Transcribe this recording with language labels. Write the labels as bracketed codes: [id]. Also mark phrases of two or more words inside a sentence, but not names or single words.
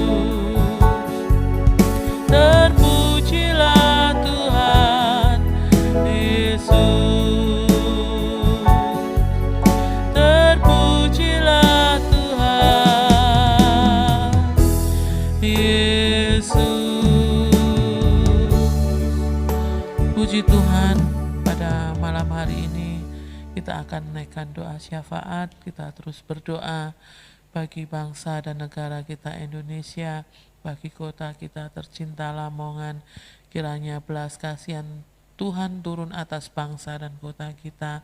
[id] Terpujilah Tuhan Yesus. Terpujilah Tuhan Yesus. Puji Tuhan, pada malam hari ini kita akan menaikkan doa syafaat. Kita terus berdoa bagi bangsa dan negara kita Indonesia, bagi kota kita tercinta Lamongan. Kiranya belas kasihan Tuhan turun atas bangsa dan kota kita.